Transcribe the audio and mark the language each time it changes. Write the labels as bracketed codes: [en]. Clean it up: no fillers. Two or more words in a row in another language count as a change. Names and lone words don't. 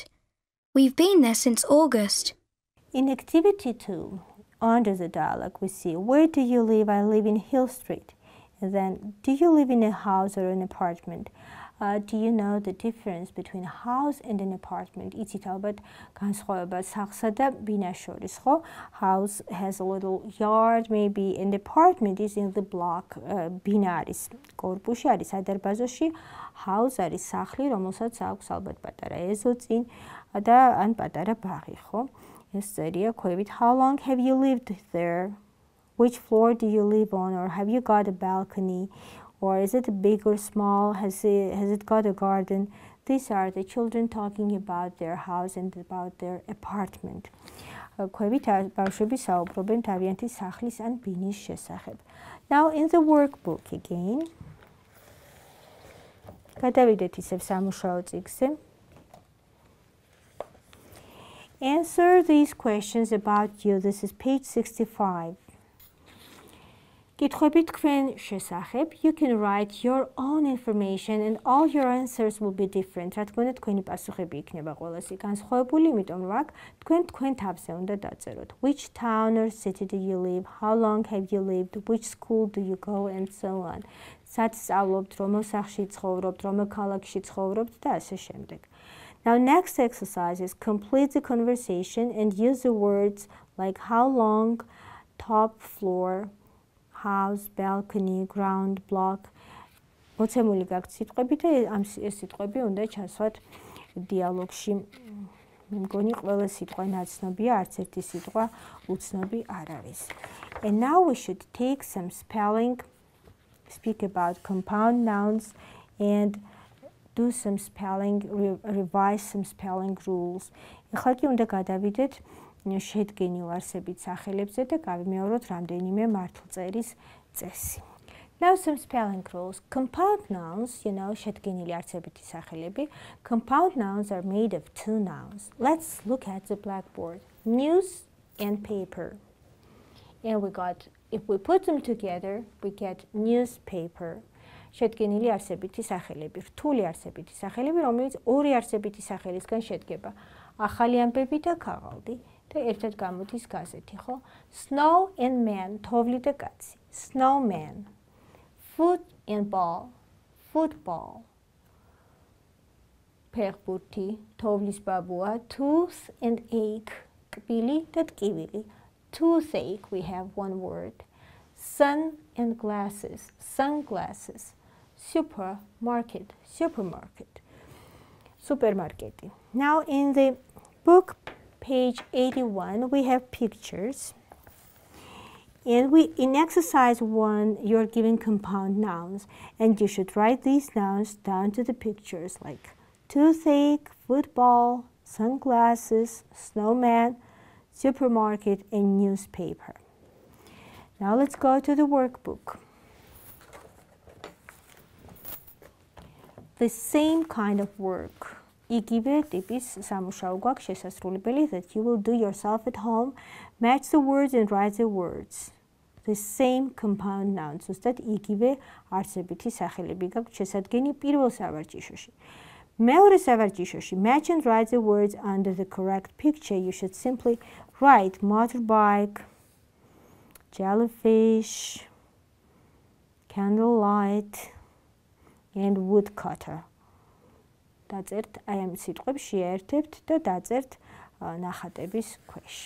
[en] We've been there since August. In activity 2, under the dialogue, we see, where do you live? I live in Hill Street. And then, do you live in a house or an apartment? Do you know the difference between a house and an apartment? [ka] იცით ალბათ განსხვავება სახლსა და ბინას შორის, ხო? [en] House has a little yard maybe, and apartment is in the block. [ka] ბინა არის კორპუსში, არის სადარბაზოში. House არის სახლი, რომელსაც აქვს ალბათ პატარა ეზო წინ და ან პატარა ბაღი, ხო? ეს წერია ქვევით. [en] How long have you lived there? Which floor do you live on? Or have you got a balcony? Or is it big or small? Has it got a garden? These are the children talking about their house and about their apartment. [ka] ქვევით ბავშვები საუბრობენ თავიანთი სახლის ან ბინის შესახებ. [en] Now in the workbook again. [ka] გადავიდეთ ისევ სამუშაო წიგნზე. [en] Answer these questions about you. This is page 65. [ka] კითხვები თქვენ შესახებ. [en] You can write your own information and all your answers will be different. [ka] რა თქმა უნდა, თქვენი პასუხები იქნება ყველასი განსხვავებული, იმიტომ რომ აქ თქვენ თავზე უნდა დაწეროთ. [en] Which town or city do you live? How long have you lived? Which school do you go and so on. [ka] სად სწავლობთ, რომელ სახლში ცხოვრობთ, რომელ ქალაქში ცხოვრობთ და ასე შემდეგ. [en] Now next exercise is complete the conversation and use the words like how long, top floor, house, balcony, ground, block. [ka] მოცემული გაქვთ სიტყვები და ეს სიტყვები უნდა ჩასვათ დიალოგში. მე მგონი ყველა სიტყვა ნაცნობია, არც ერთი სიტყვა უცნობი არ არის. [en] And now we should take some spelling, speak about compound nouns and do some spelling, revise some spelling rules. [ka] ეხლა კი უნდა გადავიდეთ შედგენილ არსებით სახელებზე და გავიმეოროთ რამდენიმე მართლწერის წესი. [en] Now some spelling rules. Compound nouns, [ka] შედგენილი არსებითი სახელები. [en] Compound nouns are made of two nouns. Let's look at the blackboard. News and paper. And if we put them together, we get newspaper. [ka] შედგენილი არსებითი სახელები, რთული არსებითი სახელები, რომელიც ორი არსებითი სახელისგან შედგება. ახალი ამბები და ქაღალდი და ერთად გამოდის გაზეთი, ხო? [en] Snow and man, [ka] თოვლი და კაცი. [en] Snowman. Foot and ball, football. [ka] ფეხბურთი, თოვლის ბაბუა. [en] Tooth and ache, [ka] კბილი და ტკივილი. [en] Toothache, we have one word. Sun and glasses, sunglasses. Supermarket, supermarket. Now in the book, page 81, we have pictures. And in exercise 1, you're given compound nouns. And you should write these nouns down to the pictures like toothache, football, sunglasses, snowman, supermarket, and newspaper. Now let's go to the workbook. The same kind of work. [ka] იგივე ტიპის სამუშაო გვაქვს შესასრულებელი [en] that you will do yourself at home. Match the words and write the words. The same compound nouns. [ka] ზუსტად იგივე არსებითი სახელები გაქვთ შესადგენი პირველ სავარჯიშოში. მეორე სავარჯიშოში [en] match and write the words under the correct picture. You should simply write motorbike, jellyfish, candlelight, and woodcutter. [ka] დაწერთ აი ამ სიტყვებს შეერთებთ და დაწერთ ნახატების ქვეშ.